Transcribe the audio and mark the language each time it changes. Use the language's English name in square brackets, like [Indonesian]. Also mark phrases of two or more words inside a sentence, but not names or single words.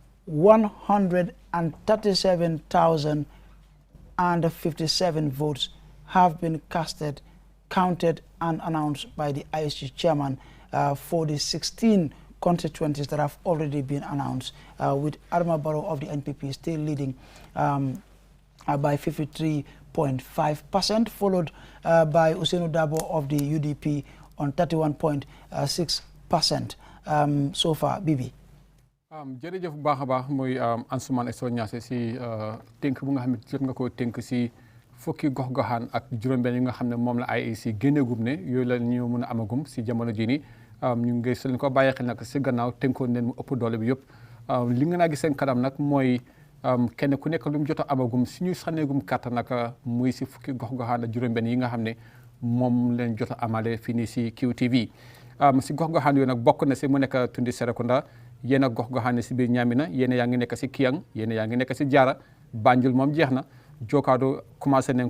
[English] 137,057 votes have been counted and announced by the IEC chairman for the 16 constituencies that have already been announced, with Adama Barrow of the NPP still leading by 53.5%, followed by Ousainou Darboe of the UDP on 31.6% so far. Bibi. [Wolof] jërëjëf bu baax a baax muy Ansoumana Sow Niasse si tënk bu nga xam ne jot nga koo tënk si fukki gox-goxaan ak juróom-benn yi nga xam ne moom la IEC génneegum ne yooyu la ñu mën a amagum si jamono jii nii ñu ngi seen ko bàyyi xel nag si gannaaw tënkoon leen mu ëpp doole bi yëpp li nga naa gis seen kanam nag mooy kenn ku nekk lu mu jot a amagum si ñuy sànneegum carte nag muy si fukki gox-goxaan ak juróom-benn yi nga xam ne moom leen jot a amale fii nii si QTV si gox-goxaan yooyu nag bokk na si mu nekk Tundi Serekunda yéen a gox-goxaan ne si biir Ñaamina yéen yaa ngi nekk si Kiyang yéen yaa ngi nekk si Jaara Banjul moom jeex na Jokaado commencé nañ